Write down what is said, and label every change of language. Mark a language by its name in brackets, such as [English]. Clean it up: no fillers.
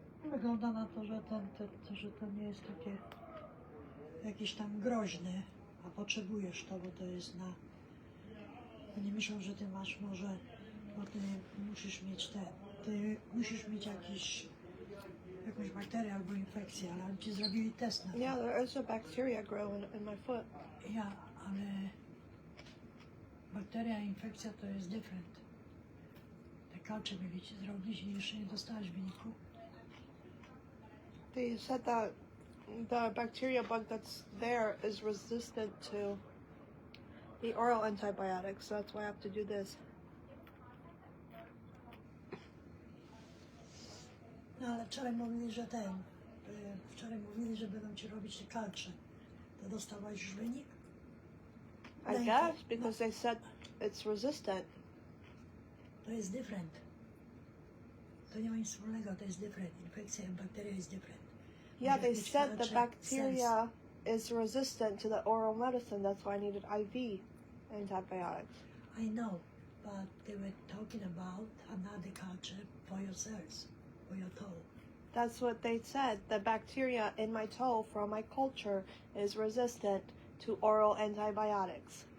[Polish] Wygląda na to, że że to nie jest takie jakieś tam groźne, a potrzebujesz to, bo to jest na... Oni myślą, że ty masz może, bo ty musisz mieć ty musisz mieć jakąś bakterię albo infekcję, ale oni ci zrobili test na to. [English] Yeah, there is a bacteria growing in my foot. [Polish] Ja, ale bakteria i infekcja to jest different. Te kalcze mieli ci zrobić i jeszcze nie dostałeś wyniku. [English] They said that the bacteria bug that's there is resistant to the oral antibiotics, so that's why I have to do this. [Polish] No ale wczoraj mówili, że wczoraj mówili, że będą ci robić te kalcze. To dostałeś już wynik? [English] I guess, because they said it's resistant. [Polish] To jest different. To nie ma nic wspólnego, to jest different. Infekcja i bakteria jest different. [English] Yeah, they said the bacteria is resistant to the oral medicine, that's why I needed IV antibiotics. I know, but they were talking about another culture for your cells, for your toe. That's what they said. The bacteria in my toe from my culture is resistant to oral antibiotics.